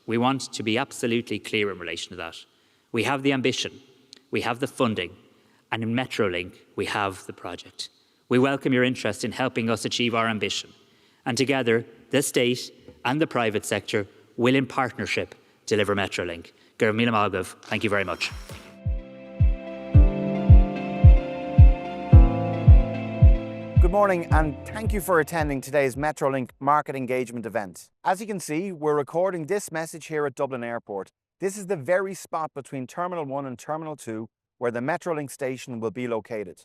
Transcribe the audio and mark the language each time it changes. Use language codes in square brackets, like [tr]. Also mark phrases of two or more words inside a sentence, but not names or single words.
[en] We want to be absolutely clear in relation to that. We have the ambition, we have the funding, and in MetroLink, we have the project. We welcome your interest in helping us achieve our ambition. And together, the state and the private sector will, in partnership, deliver MetroLink. [ga] Gur míle maith agaibh. [en] Thank you very much. Good morning and thank you for attending today's MetroLink Market Engagement event. As you can see, we're recording this message here at Dublin Airport. This is the very spot between Terminal 1 and Terminal 2 where the MetroLink station will be located.